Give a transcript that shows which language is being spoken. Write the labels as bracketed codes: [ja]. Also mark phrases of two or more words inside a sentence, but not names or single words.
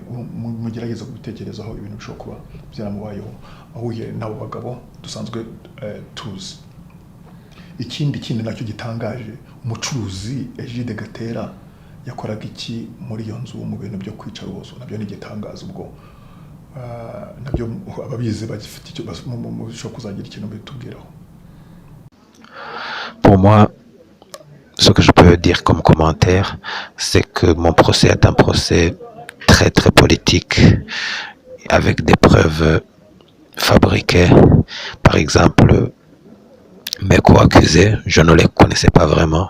[rw] Mugerageza kubitekerezaho ibintu bishobora kuba byaramubayeho ahuye n'abo bagabo dusanzwe tuzi. Ikindi nacyo gitangaje, umucuruzi Egide Gatera yakoraga iki muri iyo nzu mu bintu byo kwica rubozo? Nabyo ni igitangaza. Ubwo nabyo ababizi bagifite icyo bashobora kuzagira ikintu bitubwiraho. [fr] Pour moi, ce que je peux dire comme commentaire, c'est que mon procès est un procès très très politique, avec des preuves fabriquées. Par exemple, mes co-accusés, je ne les connaissais pas vraiment.